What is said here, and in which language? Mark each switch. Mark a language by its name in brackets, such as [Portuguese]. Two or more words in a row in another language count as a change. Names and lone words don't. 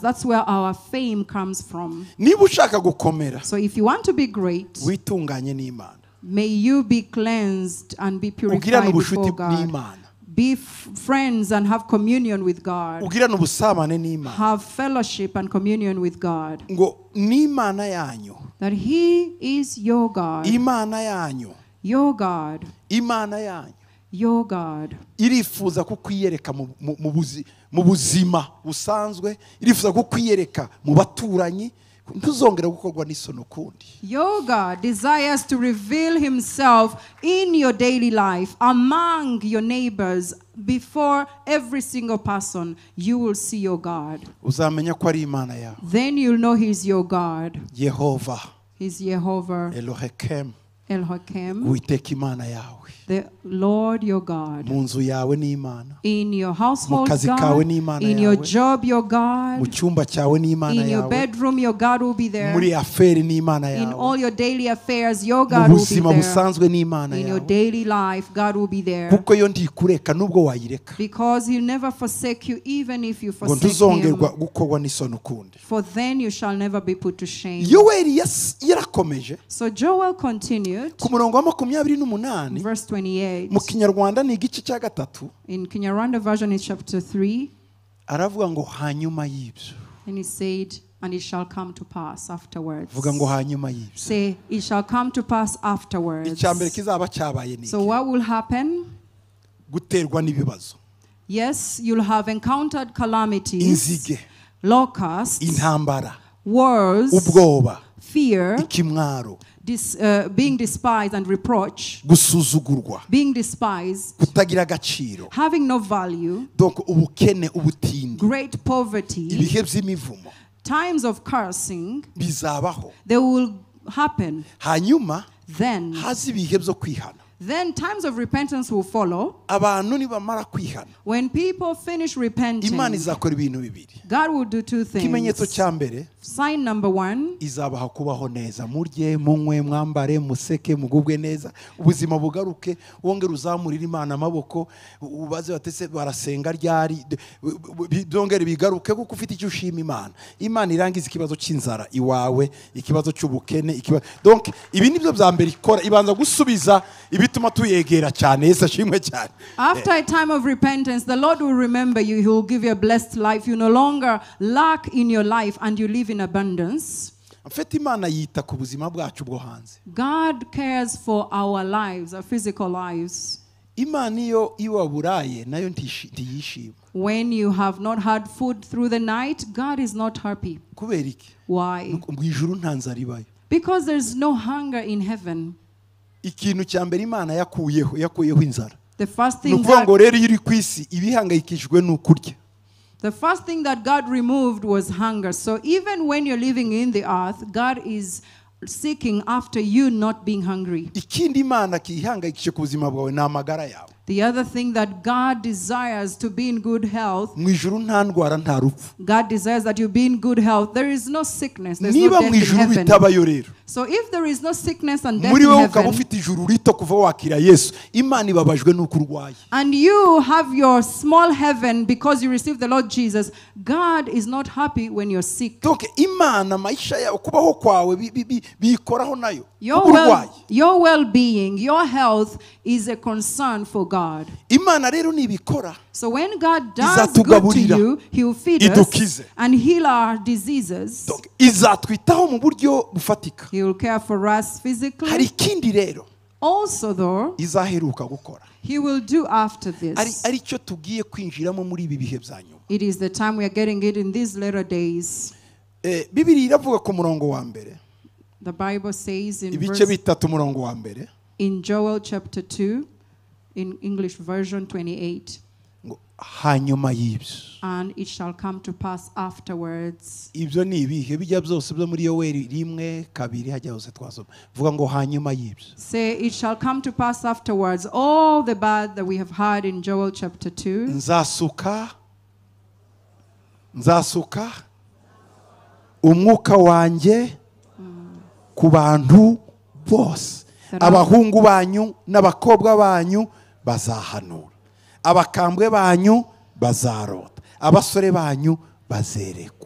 [English] That's where our fame comes from. [Kinyarwanda] niba ushaka gukomera [English] So if you want to be great, [Kinyarwanda] witunganye n'Imana [English] may you be cleansed and be [Kinyarwanda] ugirane [English] purified [Kinyarwanda] ubushuti [English] before God. [Kinyarwanda] n'Imana [English] Be friends and have communion with God. [Kinyarwanda] ugirane ubusabane n'Imana [English] Have fellowship and communion with God. [Kinyarwanda] ngo n'Imana yanyu [English] That He is your God. [Kinyarwanda] Imana yanyu [English] Your God. [Kinyarwanda] Imana yanyu [English] Your God. [Kinyarwanda] irifuza kukwiyereka mu buzima busanzwe, irifuza kukwiyereka mu baturanyi, ntuzongera gukorwa n'isoni ukundi. [English] Your God desires to reveal Himself in your daily life, among your neighbors, before every single person. You will see your God. [Kinyarwanda] Uzamenya ko ari Imana yawe. [English] Then you'll know He's your God. Yehova He's Jehovah Elohim, Elohim, [Kinyarwanda] Uwiteka Imana yawe. [English] the Lord your God. [Kinyarwanda] Mu nzu yawe ni Imana, [English] In your household, [Kinyarwanda] Mu kazi kawe [English] God. [Kinyarwanda] ni Imana [English] In your [Kinyarwanda] yawe. [English] job, your [Kinyarwanda] mu [English] God. [Kinyarwanda] cyumba cyawe ni Imana [English] In your [Kinyarwanda] yawe, [English] bedroom, your God will be there. [Kinyarwanda] muri aferi ni Imana [English] In [Kinyarwanda] yawe, [English] all your daily affairs, your [Kinyarwanda] mu [English] God will be [Kinyarwanda] buzima [English] there. [Kinyarwanda] busanzwe ni Imana [English] In your [Kinyarwanda] yawe, [English] daily life, God will be there. [Kinyarwanda] kuko yo ndikureka nubwo wayireka, [English] Because He'll never forsake you, even if you [Kinyarwanda] ngo [English] forsake [Kinyarwanda] ntuzongerwa [English] Him. [Kinyarwanda] gukorwa n'isoni ukundi. [English] For then you shall never be put to shame. [Kinyarwanda] Yoweri yarakomeje [English] So Joel continued, [Kinyarwanda] ku murongo wa 28, [English] verse 28. [Kinyarwanda] mu Kinyarwanda ni igice cya gatatu, [English] In Kinyarwanda version, it's chapter 3. [Kinyarwanda] aravuga ngo hanyuma y'ibyo. [English] And he said, and it shall come to pass afterwards. [Kinyarwanda] Vuga ngo hanyuma y'ibyo. [English] Say, it shall come to pass afterwards. [Kinyarwanda] Icya mbere kizaba cyabaye ni [English] So what will happen? [Kinyarwanda] guterwa n'ibibazo, [English] Yes, you'll have encountered calamities, [Kinyarwanda] inzige, [English] locusts, [Kinyarwanda] intambara, [English] wars, [Kinyarwanda] ubwoba, [English] fear, [Kinyarwanda] ikimwaro, [English] being despised and reproach, [Kinyarwanda] gusuzugurwa, [English] being despised, [Kinyarwanda] kutagira agaciro, [English] having no value, [Kinyarwanda] donc ubukene, ubutindi, [English] great poverty, [Kinyarwanda] ibihe by'imivumo [English] times of cursing, [Kinyarwanda] bizabaho. [English] they will happen. [Kinyarwanda] Hanyuma [English] Then [Kinyarwanda] haza ibihe byo kwihana. [English] times of repentance will follow. [Kinyarwanda] Abantu nibamara kwihana, [English] When people finish repenting, [Kinyarwanda] Imana izakora ibintu bibiri. [English] God will do two [Kinyarwanda] Ikimenyetso [English] things. [Kinyarwanda] cya mbere, [English] Sign number 1, [Kinyarwanda] izabaha kubaho neza, murye munywe mwambare museke mugubwe neza, ubuzima bugaruke, wongere uzamurira Imana amaboko, ubaze batese barasenga ryari, byongere bigaruke kuko ufite icyo ushima Imana. Imana irangiza ikibazo cy'inzara iwawe, ikibazo cy'ubukene, ikibazo. Donc ibi nibyo bya mbere ikora, ibanza gusubiza ibituma tuyegera cyane. Yesu ashimwe cyane. [English] after a time of repentance, the Lord will remember you. He will give you a blessed life. You no longer lack in your life and you live in abundance. [Kinyarwanda] Mfite Imana yita ku buzima bwacu bwo hanze. [English] God cares for our lives, our physical lives. [Kinyarwanda] Imana iyo iwaburaye nayo ntiyishima. [English] When you have not had food through the night, God is not happy. [Kinyarwanda] Kubera iki? [English] Why? [Kinyarwanda] Mu ijuru nta nzara ibayo. [English] Because there's no hunger in heaven. [Kinyarwanda] Ikintu cya mbere Imana yakuyeho inzara. [English] The first thing [Kinyarwanda] Nukuvuga ngo [English] God, [Kinyarwanda] rero iyo uri ku isi ibihangayikishijwe n'ukurya. [English] the first thing that God removed was hunger. So even when you're living in the earth, God is seeking after you not being hungry. [Kinyarwanda] Ikindi Imana kihangayikishije ku buzima bwawe ni amagara yawe. [English] The other thing that God desires to be in good health, [Kinyarwanda] Mu ijuru nta ndwara nta rupfu. [English] God desires that you be in good health. There is no sickness, there's no [Kinyarwanda] Niba [English] death [Kinyarwanda] mu [English] in [Kinyarwanda] ijuru [English] heaven. [Kinyarwanda] bitabayo rero, [English] So if there is no sickness and death [Kinyarwanda] muri [English] in [Kinyarwanda] wowe ukaba [English] heaven, [Kinyarwanda] ufite ijuru rito kuva wakira Yesu, Imana ibabajwe n'uko urwaye. [English] and you have your small heaven because you received the Lord Jesus, God is not happy when you're sick. [Kinyarwanda] Donc Imana maisha yawe kubaho kwawe bikoraho nayo. Urwaye. [English] Your well-being, your health is a concern for God. [Kinyarwanda] Imana rero nibikora [English] So when God does good to [Kinyarwanda] izatugaburira, [English] you, He will feed [Kinyarwanda] idukize. [English] us and heal our diseases. [Kinyarwanda] Donc izatwitaho mu buryo bufatika. [English] He will care for us [Kinyarwanda] Hari [English] physically. [Kinyarwanda] ikindi rero [English] Also, though, [Kinyarwanda] izaheruka gukora. [English] He will do after this. [Kinyarwanda] Ari cyo tugiye kwinjiramo muri ibi bihe bya nyuma. [English] It is the time we are getting it in these later days. [Kinyarwanda] Bibiri iravuga ku murongo wa mbere. [English] The Bible says in [Kinyarwanda] Ibice bitatu umurongo wa mbere. [English] in Joel chapter 2, in English version 28, [Kinyarwanda] Ngo hanyuma y'ibyo. [English] and it shall come to pass afterwards. [Kinyarwanda] Ibyo ni ibihe bijya byose byo muri Yoweri 1:2 hajya hose twasoma. Vuga ngo hanyuma y'ibyo. [English] Say, it shall come to pass afterwards. All the bad that we have heard in Joel chapter 2. [Kinyarwanda] Nzasuka umwuka wanjye ku bantu bose. Abahungu banyu n'abakobwa banyu bazahanura. Abakambwe banyu bazarota, abasore banyu bazerekwa.